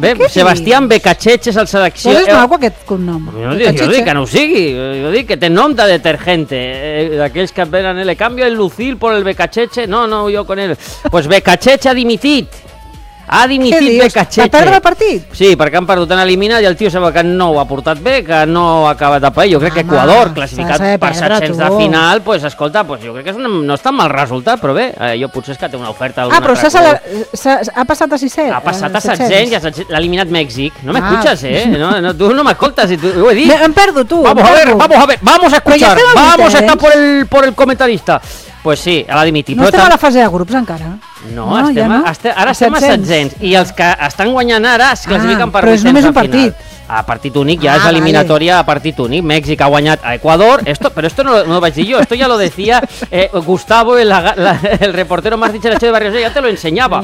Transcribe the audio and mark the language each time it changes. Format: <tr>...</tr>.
<ca>Sebastián Becacheche és el seleccionador. Però és maco aquest cognom. No dic que no ho sigui, jo dic que té nom de detergente. D'aquells que venen,</ca> <es>le cambio el Lucil por el Becacheche, no, jo con él.</es> <ca>Pues Becacheche ha dimitit. Ha dimitit Becacheche. Per perdre el partit? Sí, perquè han perdut, han eliminat, i el tio sembla que no ho ha portat bé, que no ha acabat de pair. Jo crec que Ecuador, classificat per 700 de final, pues escolta, pues jo crec que no és tan mal resultat, però bé, jo potser és que té una oferta. Ah, però ha passat a 600. Ha passat a 700 i l'ha eliminat Mèxic. No m'escuches, tu no m'escoltes, ho he dit. Hem perdut, tu.</ca> <es>Vamos a ver, vamos a escuchar, vamos a estar por el comentarista.</es> <ca>Pues sí, ha dimitit. No estem a la fase de grups encara. Estem a 700. I els que estan guanyant ara es classifiquen per vuitens de final. Però és només un partit. A partit únic, ja és eliminatòria a partit únic. Mèxic ha guanyat a Ecuador.</ca> <es>Però esto no lo</es> <ca>vaig dir jo,</ca> <es>esto ya lo decía Gustavo, el reportero más dicharachero de Barrio Sol, ya te lo enseñaba.</es>